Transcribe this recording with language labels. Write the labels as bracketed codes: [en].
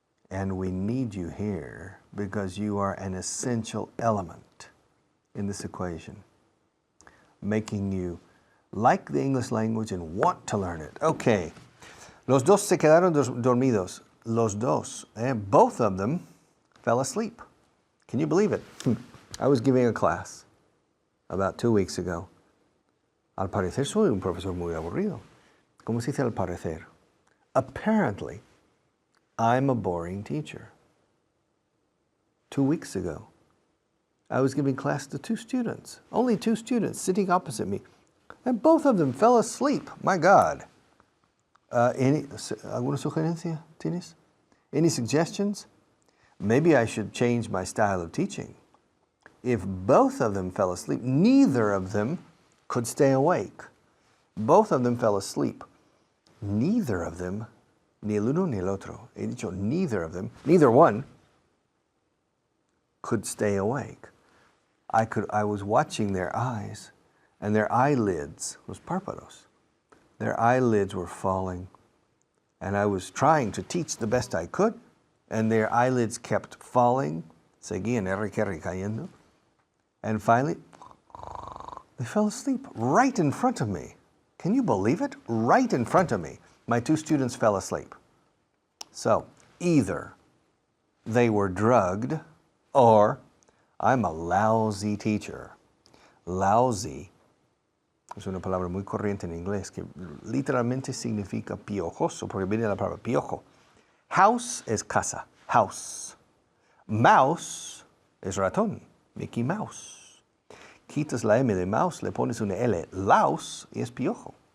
[en] And we need you here because you are an essential element in this equation, making you like the English language and want to learn it. Okay. [es] Los dos se quedaron dormidos. Los dos. [en] Both of them fell asleep. Can you believe it? I was giving a class about 2 weeks ago. [es] Al parecer soy un profesor muy aburrido. ¿Cómo se dice al parecer? [en] Apparently, I'm a boring teacher. 2 weeks ago, I was giving class to 2 students, only 2 students sitting opposite me, and both of them fell asleep. My God. ¿Alguna sugerencia tienes? Any suggestions? Maybe I should change my style of teaching. If both of them fell asleep, neither of them could stay awake. Both of them fell asleep. Neither of them, [es] ni el uno ni el otro, he dicho [en] neither of them, neither one could stay awake. I was watching their eyes, and their eyelids, [es] los párpados, [en] their eyelids were falling. And I was trying to teach the best I could, and their eyelids kept falling, [es] seguían cayendo. [en] And finally, they fell asleep right in front of me. Can you believe it? Right in front of me. My 2 students fell asleep. So, either they were drugged, or I'm a lousy teacher. [es] Lousy es una palabra muy corriente en inglés que literalmente significa piojoso, porque viene de la palabra piojo. House es casa, house. Mouse es ratón, Mickey Mouse. Quitas la M de mouse, le pones una L, louse, y es piojo.